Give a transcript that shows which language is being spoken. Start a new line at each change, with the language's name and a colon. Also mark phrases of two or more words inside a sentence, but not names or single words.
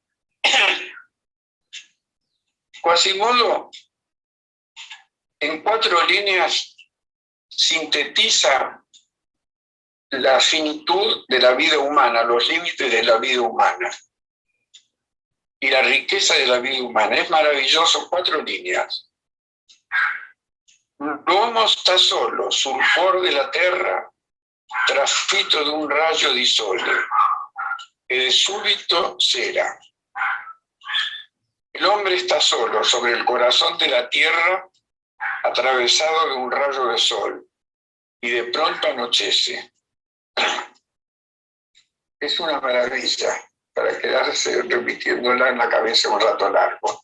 Spanish: Quasimodo, en 4 líneas, sintetiza la finitud de la vida humana, los límites de la vida humana y la riqueza de la vida humana. Es maravilloso, 4 líneas.
Italian: L'uomo sta solo sul cuore della terra, trafitto da un raggio di sole, e de súbito será.
Spanish: El hombre está solo sobre el corazón de la tierra, atravesado de un rayo de sol, y de pronto anochece. Es una maravilla para quedarse repitiéndola en la cabeza un rato largo.